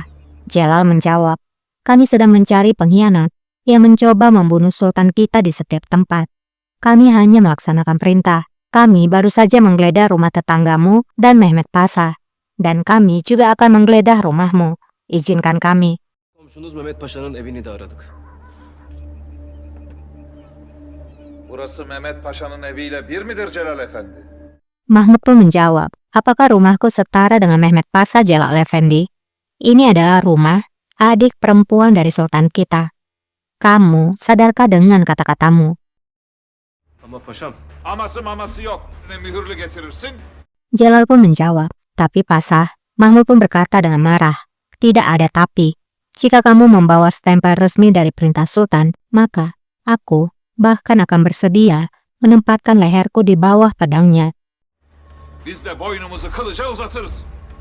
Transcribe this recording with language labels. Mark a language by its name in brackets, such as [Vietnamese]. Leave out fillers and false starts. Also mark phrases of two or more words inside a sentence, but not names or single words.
[Indonesian] Jalal menjawab, kami sedang mencari pengkhianat yang mencoba membunuh Sultan kita di setiap tempat. Kami hanya melaksanakan perintah. Kami baru saja menggeledah rumah tetanggamu dan Mehmet Pasha. Dan kami juga akan menggeledah rumahmu. İzinkan kami. [Turkish] Komşunuz Mehmet Paşa'nın evini de aradık. Burası Mehmet Paşa'nın eviyle bir midir Celal Efendi? [Indonesian] Mahmud pun menjawab, apakah rumahku setara dengan Mehmet Pasha Jalal Effendi? Ini adalah rumah adik perempuan dari Sultan kita. Kamu sadarkah dengan kata-katamu? [Turkish] Ama paşam, Aması maması yok. Ne mühürlü getirirsin? [Indonesian] Jalal pun menjawab, tapi Pasha, Mahmud pun berkata dengan marah, tidak ada tapi. Jika kamu membawa stempel resmi dari perintah Sultan, maka aku bahkan akan bersedia menempatkan leherku di bawah pedangnya. [Turkish] Biz de boynumuzu kılıca uzatırız.